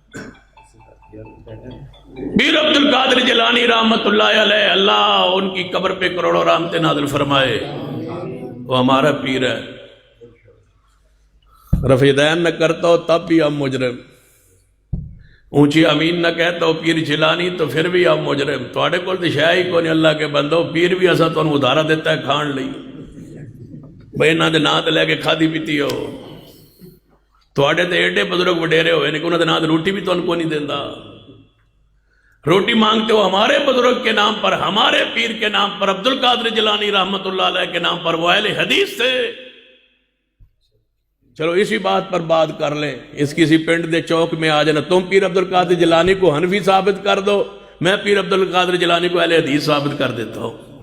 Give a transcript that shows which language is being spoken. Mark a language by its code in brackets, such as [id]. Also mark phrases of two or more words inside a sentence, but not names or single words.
[ur] پیر عبد القادر جیلانی [ar] رحمت اللہ علیہ، [ur] اللہ ان کی قبر پہ کروڑوں رحمتیں نازل فرمائے، وہ ہمارا پیر ہے۔ رفع دین نہ کرتا ہو تب بھی ہم مجرم، اونچی امین نہ کہتا ہو پیر جیلانی تو پھر بھی ہم مجرم۔ [pa] تواڈے کول تے شے ہی کوئی نہیں، [ur] اللہ کے بندو، [pa] پیر بھی اساں تانوں ادھارا دیتا ہے کھان لئی، بھئی انہاں دے نام تے لے کے کھادی پیتی ہو۔ تواڈے تے ایڈے بزرگ وڈیرے ہوئے نے کہ انہاں دے نام تے روٹی بھی تانوں کوئی نہیں دیندا۔ [ur] روٹی مانگتے ہو ہمارے بزرگ کے نام پر، ہمارے پیر کے نام پر، عبد القادر جیلانی [ar] رحمت اللہ علیہ [ur] کے نام پر، وہ اہل حدیث تھے۔ چلو اسی بات پر بات کر لیں، اس کسی [pa] پنڈ دے چوک [ur] میں آ جانا، تم پیر عبد القادر جیلانی کو حنفی ثابت کر دو، میں پیر عبد القادر جیلانی کو اہل حدیث ثابت کر دیتا ہوں۔